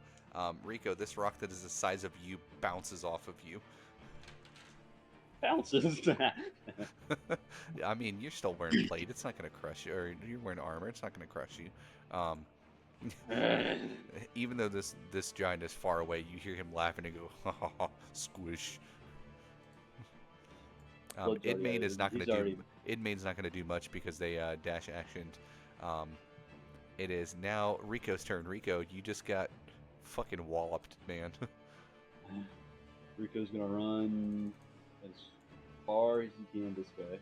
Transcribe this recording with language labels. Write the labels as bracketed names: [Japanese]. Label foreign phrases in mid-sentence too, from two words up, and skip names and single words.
[English] Rico, this rock that is the size of you bounces off of you. Bounces. I mean, you're still wearing plate. It's not going to crush you. Or you're wearing armor. It's not going to crush you. Even though this giant is far away, you hear him laughing and go, ha ha ha, squish. Idmain is not going to do. Idmain's not going to do much because they dash actioned. It is now Rico's turn. Rico, you just got fucking walloped, man. Rico's gonna run as far as he can this way.